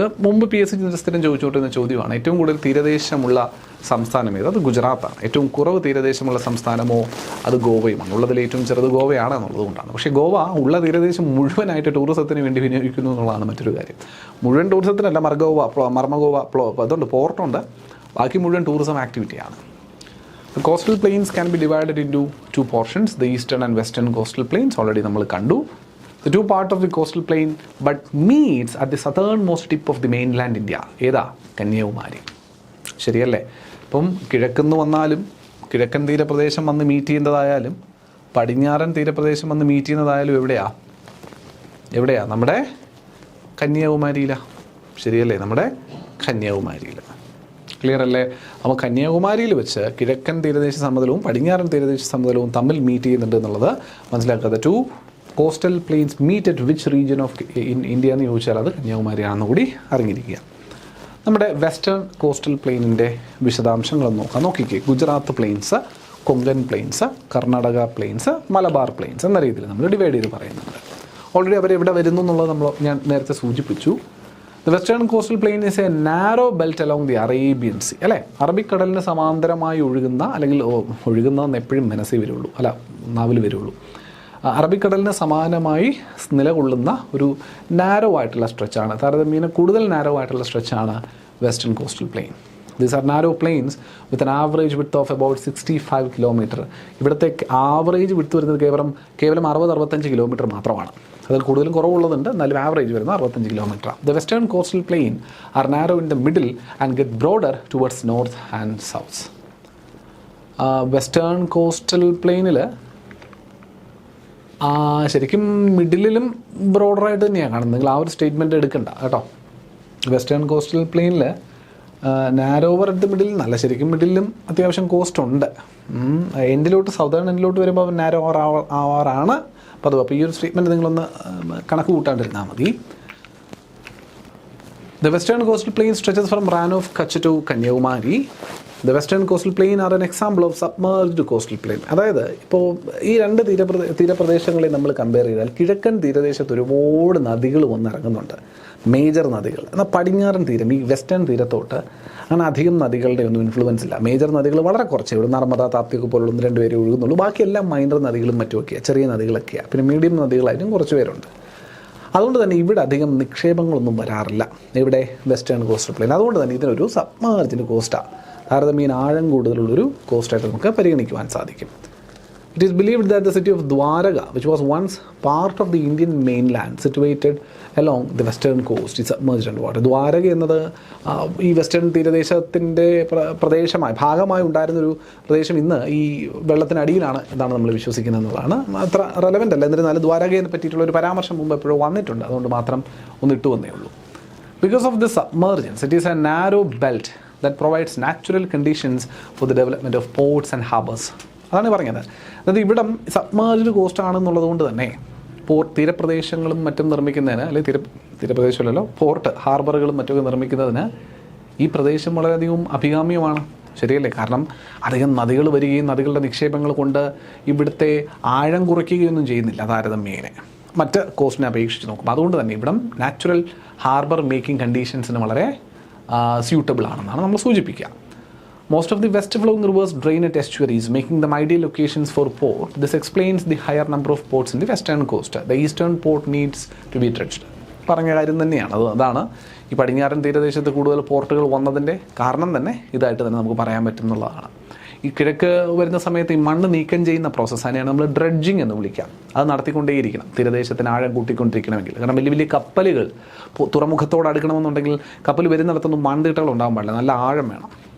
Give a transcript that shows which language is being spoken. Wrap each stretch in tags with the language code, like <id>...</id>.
<ml>ഇത് മുമ്പ് PSC സ്ഥിരം ചോദിച്ചുകൊണ്ടിരുന്ന ചോദ്യമാണ്. ഏറ്റവും കൂടുതൽ തീരദേശമുള്ള സംസ്ഥാനം ഏത്? അത് ഗുജറാത്താണ്. ഏറ്റവും കുറവ് തീരദേശമുള്ള സംസ്ഥാനമോ? അത് ഗോവയുമാണ്. ഉള്ളതിൽ ഏറ്റവും ചെറുത് ഗോവയാണ് എന്നുള്ളതുകൊണ്ടാണ്. പക്ഷേ ഗോവ ഉള്ള തീരദേശം മുഴുവനായിട്ട് ടൂറിസത്തിന് വേണ്ടി വിനിയോഗിക്കുന്നു എന്നുള്ളതാണ് മറ്റൊരു കാര്യം. മുഴുവൻ ടൂറിസത്തിനല്ല, മർമഗോവ അതുകൊണ്ട് പോർട്ടുണ്ട്, ബാക്കി മുഴുവൻ tourism ആക്ടിവിറ്റിയാണ്.</ml> <en>The coastal plains can be divided into two portions, the eastern and western coastal plains.</en> <ml>Already നമ്മൾ കണ്ടു.</ml> <en>The two part of the coastal plain but meets at the southernmost tip of the mainland India.</en> <ml>ഏതാ? കന്യാകുമാരി. ശരിയല്ലേ? ഇപ്പം കിഴക്കുന്ന് വന്നാലും കിഴക്കൻ തീരപ്രദേശം വന്ന് meet ചെയ്യുന്നതായാലും പടിഞ്ഞാറൻ തീരപ്രദേശം വന്ന് മീറ്റ് ചെയ്യുന്നതായാലും എവിടെയാ? നമ്മുടെ കന്യാകുമാരിയിലാണ്. ശരിയല്ലേ? നമ്മുടെ കന്യാകുമാരിയിൽ. ക്ലിയർ അല്ലേ? അപ്പോൾ കന്യാകുമാരിയിൽ വെച്ച് കിഴക്കൻ തീരദേശ സമതലവും പടിഞ്ഞാറൻ തീരദേശ സമതലവും തമ്മിൽ മീറ്റ് ചെയ്യുന്നുണ്ട് എന്നുള്ളത് മനസ്സിലാക്കുക.</ml> <en>two coastal plains meet at which region of India</en> <ml>എന്ന് ചോദിച്ചാൽ അത് കന്യാകുമാരിയാണെന്ന് കൂടി അറിഞ്ഞിരിക്കുക. നമ്മുടെ വെസ്റ്റേൺ കോസ്റ്റൽ പ്ലെയിനിൻ്റെ വിശദാംശങ്ങളൊന്ന് നോക്കിക്കേ. Gujarat planes, Konkan planes, Karnataka planes, Malabar planes എന്ന രീതിയിൽ നമ്മൾ ഡിവൈഡ് ചെയ്ത് പറയുന്നുണ്ട്. ഓൾറെഡി അവരെവിടെ വരുന്നു എന്നുള്ളത് ഞാൻ നേരത്തെ സൂചിപ്പിച്ചു.</ml> <en>The western coastal plain is a narrow belt along the Arabian Sea.</en> <ml>അല്ലേ? അറബിക്കടലിന് സമാന്തരമായി ഒഴുകുന്ന, അല്ലെങ്കിൽ ഒഴുകുന്നതെന്ന് എപ്പോഴും മനസ്സിൽ വരുള്ളൂ, നാവിൽ വരുള്ളൂ. അറബിക്കടലിന് സമാനമായി നിലകൊള്ളുന്ന ഒരു നാരോ ആയിട്ടുള്ള സ്ട്രെച്ചാണ്, താരതമ്യേന കൂടുതൽ നാരോ ആയിട്ടുള്ള സ്ട്രെച്ചാണ് western coastal plain.</ml> <en>These are narrow plains with an average width of about 65 kilometer.</en> <ml>ഇവിടുത്തെ ആവറേജ് വിഡ്ത്ത് വരുന്നത് കേവലം 60-65 കിലോമീറ്റർ മാത്രമാണ്. അതിൽ കൂടുതലും കുറവുള്ളതുണ്ട്, എന്നാലും ആവറേജ് വരുന്നത് 65 kilometre.</ml> <en>The western coastal plain are narrow in the middle and get broader towards north and south.</en> <ml>Western coastal പ്ലെയിനിൽ ശരിക്കും മിഡിലും ബ്രോഡറായിട്ട് തന്നെയാണ് കാണുന്നത്. നിങ്ങൾ ആ ഒരു സ്റ്റേറ്റ്മെൻറ്റ് എടുക്കണ്ട കേട്ടോ. വെസ്റ്റേൺ കോസ്റ്റൽ പ്ലെയിനിൽ</ml> <en>narrower at the middle</en> <ml>നല്ല, ശരിക്കും മിഡിലും അത്യാവശ്യം കോസ്റ്റ് ഉണ്ട്. എൻഡിലോട്ട്, സൗതേൺ എൻഡിലോട്ട് വരുമ്പോൾ നാരോ ആവാറാണ് പതിവ്. അപ്പോൾ ഈ ഒരു സ്റ്റേറ്റ്മെൻറ്റ് നിങ്ങളൊന്ന് കണക്ക് കൂട്ടാണ്ടിരുന്നാൽ മതി.</ml> <en>The western coastal plain stretches from Rann of Kutch to Kanyakumari. The western coastal plain are an example of submerged coastal plain.</en> <ml>അതായത് ഇപ്പോൾ ഈ രണ്ട് തീരപ്രദേശങ്ങളെ നമ്മൾ കമ്പയർ ചെയ്താൽ കിഴക്കൻ തീരദേശത്ത് ഒരുപാട് നദികൾ വന്നിറങ്ങുന്നുണ്ട്, മേജർ നദികൾ. എന്നാൽ പടിഞ്ഞാറൻ തീരം, ഈ വെസ്റ്റേൺ തീരത്തോട്ട് അങ്ങനെ അധികം നദികളുടെ ഒന്നും ഇൻഫ്ലുവൻസ് ഇല്ല. മേജർ നദികൾ വളരെ കുറച്ചേ ഉള്ളൂ. നർമ്മദ, താപ്തിയൊക്കെ പോലുള്ള 1-2 പേര് ഒഴുകുന്നുള്ളൂ. ബാക്കിയെല്ലാം മൈനർ നദികളും മറ്റുമൊക്കെയാണ്, ചെറിയ നദികളൊക്കെയാണ്. പിന്നെ മീഡിയം നദികളായിട്ടും കുറച്ച് പേരുണ്ട്. അതുകൊണ്ട് തന്നെ ഇവിടെ അധികം നിക്ഷേപങ്ങളൊന്നും വരാറില്ല, ഇവിടെ വെസ്റ്റേൺ കോസ്റ്റൽ പ്ലെയിൻ. അതുകൊണ്ട് തന്നെ ഇതിനൊരു സബ്മർജ്ഡ് കോസ്റ്റാണ്, താരതമ്യേന ആഴം കൂടുതലുള്ളൊരു കോസ്റ്റായിട്ട് നമുക്ക് പരിഗണിക്കുവാൻ സാധിക്കും.</ml> <en>It is believed that the city of Dwaraka, which was once part of the Indian mainland, situated along the western coast, is submerged underwater.</en> <ml>Dwarka എന്നത് ഈ വെസ്റ്റേൺ തീരദേശത്തിൻ്റെ ഭാഗമായി ഉണ്ടായിരുന്നൊരു പ്രദേശം ഇന്ന് ഈ വെള്ളത്തിനടിയിലാണ് എന്നാണ് നമ്മൾ വിശ്വസിക്കുന്നത് എന്നുള്ളതാണ്. അത്ര റെലവൻ്റ് അല്ല, എന്നിരുന്നാലും ദ്വാരകയെ പറ്റിയിട്ടുള്ള ഒരു പരാമർശം മുമ്പ് എപ്പോഴും വന്നിട്ടുണ്ട്, അതുകൊണ്ട് മാത്രം ഒന്ന് ഇട്ടു വന്നേ ഉള്ളൂ.</ml> <en>Because of this submergence, it is a narrow belt that provides natural conditions for the development of ports and harbours.</en> <ml>അതാണ് പറഞ്ഞത്. അതായത് ഇവിടം സബ്മേർജ്ഡ് കോസ്റ്റ് ആണെന്നുള്ളത് കൊണ്ട് തന്നെ തീരപ്രദേശങ്ങളും മറ്റും നിർമ്മിക്കുന്നതിന്, അല്ലെങ്കിൽ തീരപ്രദേശമല്ലല്ലോ, പോർട്ട്, ഹാർബറുകളും മറ്റൊക്കെ നിർമ്മിക്കുന്നതിന് ഈ പ്രദേശം വളരെയധികം അഭികാമ്യമാണ്. ശരിയല്ലേ? കാരണം അധികം നദികൾ വരികയും നദികളുടെ നിക്ഷേപങ്ങൾ കൊണ്ട് ഇവിടുത്തെ ആഴം കുറയ്ക്കുകയൊന്നും ചെയ്യുന്നില്ല താരതമ്യേന മറ്റ് കോസ്റ്റിനെ അപേക്ഷിച്ച് നോക്കും. അതുകൊണ്ട് തന്നെ ഇവിടം നാച്ചുറൽ ഹാർബർ മേക്കിംഗ് കണ്ടീഷൻസിന് വളരെ സ്യൂട്ടബിൾ ആണെന്നാണ് നമ്മൾ സൂചിപ്പിക്കുക.</ml> <en>Most of the west flowing rivers drain at estuaries, making them ideal locations for port. This explains the higher number of ports in the western coast. The eastern port needs to be dredged.</en> <ml>പറഞ്ഞ കാര്യം തന്നെയാണ്. അതാണ് ഈ പടിഞ്ഞാറൻ തീരദേശത്ത് കൂടുതൽ പോർട്ടുകൾ വന്നതിൻ്റെ കാരണം തന്നെ ഇതായിട്ട് തന്നെ നമുക്ക് പറയാൻ പറ്റുന്നുള്ളതാണ്. ഈ കിഴക്ക് വരുന്ന സമയത്ത് ഈ മണ്ണ് നീക്കം ചെയ്യുന്ന പ്രോസസ്സ്, അതിനെയാണ് നമ്മൾ ഡ്രെഡ്ജിങ് എന്ന് വിളിക്കാം. അത് നടത്തിക്കൊണ്ടേയിരിക്കണം തീരദേശത്തിന് ആഴം കൂട്ടിക്കൊണ്ടിരിക്കണമെങ്കിൽ. കാരണം വലിയ വലിയ കപ്പലുകൾ തുറമുഖത്തോട് അടുക്കണമെന്നുണ്ടെങ്കിൽ കപ്പൽ വരുന്നിടത്തൊന്നും മൺതിട്ടകൾ ഉണ്ടാകാൻ പാടില്ല, നല്ല ആഴം വേണം.</ml>